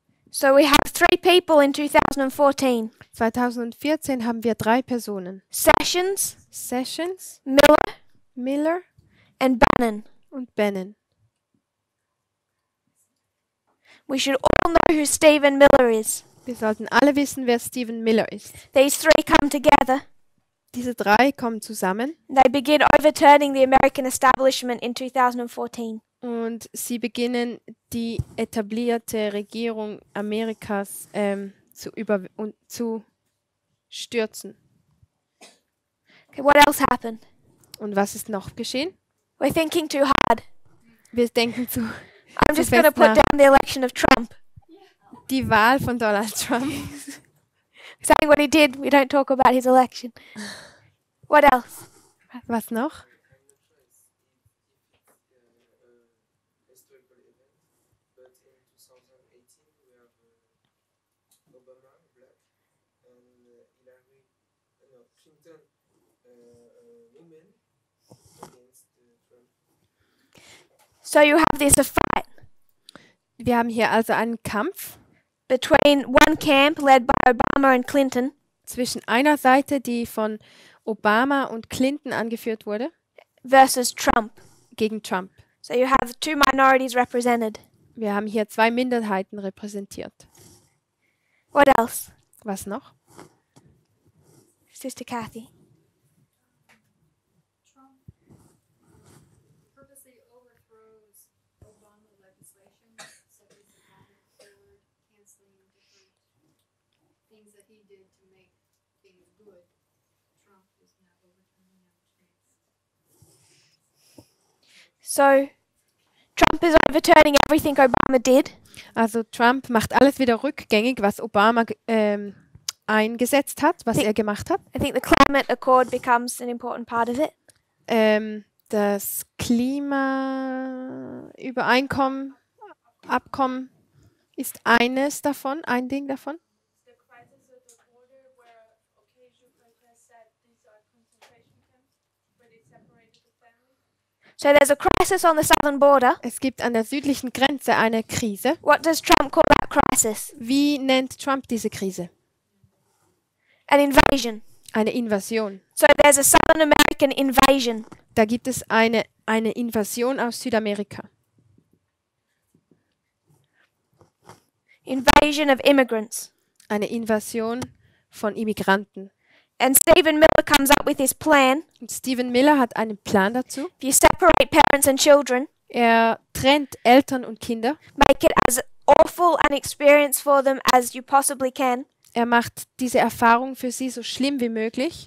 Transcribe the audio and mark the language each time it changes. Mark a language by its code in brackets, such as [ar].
[en] So we have 3 people in 2014. [de] 2014 haben wir 3 Personen. [en] Sessions, [de] Sessions, [en] Miller, [de] Miller [en] and Bannon. [de] und Bannon. [en] We should all know who Stephen Miller is. [de] Wir sollten alle wissen, wer Stephen Miller ist. [en] These 3 come together. [de] Diese 3 kommen zusammen [en] They begin overturning the American establishment in 2014. [de] und sie beginnen, die etablierte Regierung Amerikas zu stürzen. [en] Okay, what else happened? [de] Und was ist noch geschehen? [en] We're thinking too hard. [de] Wir denken [en] I'm [de] zu [en] just going to [de] fest [en] put [de] nach. [en] down the election of Trump. [de] Die Wahl von Donald Trump. [en] Saying what he did, we don't talk about his election. What else? [de] Was noch? [en] Historical event, but in 2018 we have Obama, black, and Hillary, no, Clinton, woman against Trump. So you have this a fight [de] Wir haben hier also einen Kampf [en] between one camp led by Obama and Clinton [de] zwischen einer Seite, die von Obama und Clinton angeführt wurde, [en] versus Trump. [de] gegen Trump. [en] So you have 2 minorities represented. [de] Wir haben hier 2 Minderheiten repräsentiert. [en] What else? [de] Was noch? [en] Sister Kathy. Trump purposely overthrows Obama legislation, such as the Climate Accord, canceling different things that he did to make things good. Trump is now overturning them. So Trump is overturning everything Obama did. [de] Also Trump macht alles wieder rückgängig, was Obama eingesetzt hat, was Die- er gemacht hat. [en] I think the climate accord becomes an important part of it. [de] Das Klimaübereinkommen, Abkommen ist eines davon, ein Ding davon. [en] The crisis at the border where occasional protests said these are concentration camps, where they separated the families. So there's a crisis on the southern border. [de] Es gibt an der südlichen Grenze eine Krise. [en] What does Trump call that crisis? [de] Wie nennt Trump diese Krise? [en] An invasion. [de] Eine Invasion. [en] So there's a Southern American invasion. [de] Da gibt es eine Invasion aus Südamerika. [en] Invasion of immigrants. [de] Eine Invasion von Immigranten. [en] And Stephen Miller comes up with his plan. [de] Und Stephen Miller hat einen Plan dazu. [en] If you separate parents and children, [de] Er trennt Eltern und Kinder. [en] make it as awful an experience for them as you possibly can. [de] Er macht diese Erfahrung für sie so schlimm wie möglich,